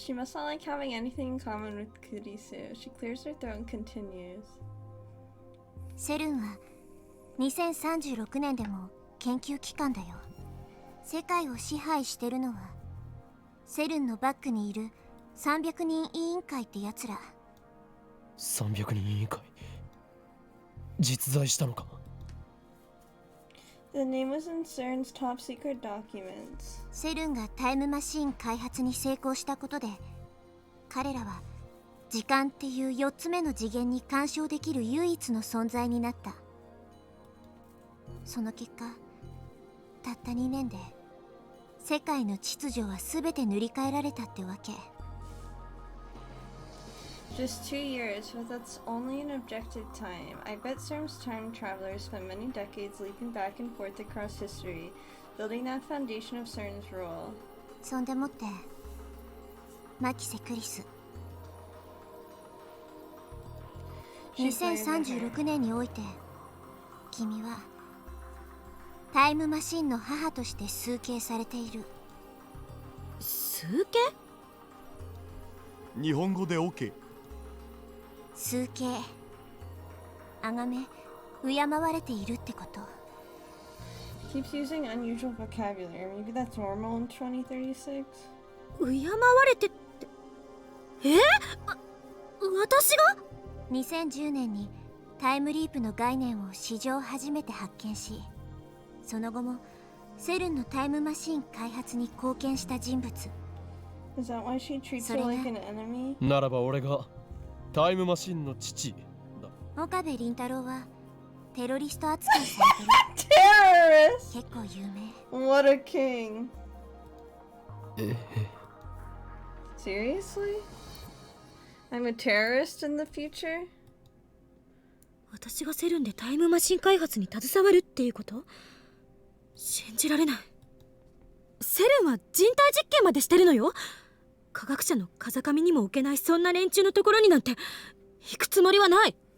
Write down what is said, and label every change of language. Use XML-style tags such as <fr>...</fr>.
<en>She must not like having anything in common with Kurisu. She clears her throat and continues.</en> <ja>セルンは2036年でも研究機関だよ。世界を支配してるのはセルンのバックにいる300人委員会ってやつら。 300人委員会実在したのか。</ja> <en>The name was in CERN's top secret documents.</en> <ja>セルンがタイムマシーン開発に成功したことで、彼らは時間っていう4つ目の次元に干渉できる唯一の存在になった。その結果、たった2年で世界の秩序は全て塗り替えられたってわけ。</ja> <en>Just 2 years, but that's only an objective time. I bet CERN's time travelers spent many decades leaping back and forth across history, building that foundation of CERN's rule.</en> <ja>そんでもってマキセ・クリス、2036年において君はタイムマシンの母として崇敬されている。崇敬？日本語で OK。崇敬、崇め、敬われているってこと。</ja> <en>Keeps using unusual vocabulary. Maybe that's normal in 2036?</en> <ja>敬われてって、私私が 2010年にタイムリープの概念を史上初めて発見し、その後もセルンのタイムマシン開発に貢献した人物。</ja> <en>Is that why she treats her like an enemy?</en> <ja>ならば俺がタイムマシンの父だ。岡部倫太郎はテロリスト扱いされてる。</ja> <en>Terrorist!</en> <ja>結構有名。</ja> <en>What a king.</en> <ja>え</ja> <en>Seriously? I'm a terrorist in the future?</en> <ja>私がセルンでタイムマシン開発に携わるっていうこと？信じられない。セルンは人体実験までしてるのよ。科学者の風上にも置けないそんな連中のところになんて行くつもりはない。</ja>